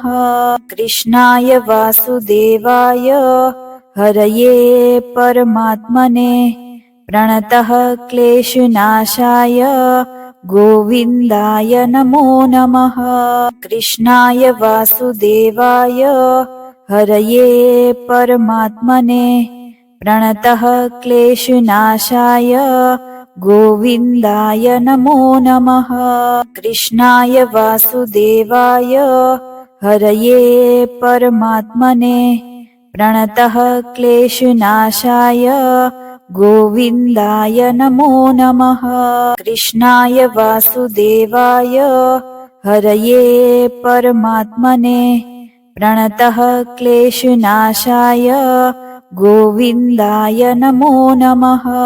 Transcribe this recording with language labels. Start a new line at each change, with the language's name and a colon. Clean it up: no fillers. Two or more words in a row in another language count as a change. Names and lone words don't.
Sanskrit: कृष्णाय वासुदेवाय हरये परमात्मने प्रणतः क्लेशनाशाय गोविन्दाय नमो नमः। कृष्णाय वासुदेवाय हरये परमात्मने प्रणतः क्लेशनाशाय गोविंदाय नमो नमः. कृष्णाय वासुदेवाय हरये परमात्मने प्रणतः क्लेशनाशाय गोविंदाय नमो नमः. कृष्णाय वासुदेवाय हरये परमात्मने प्रणतः क्लेशनाशाय गोविंदाय नमो नमः.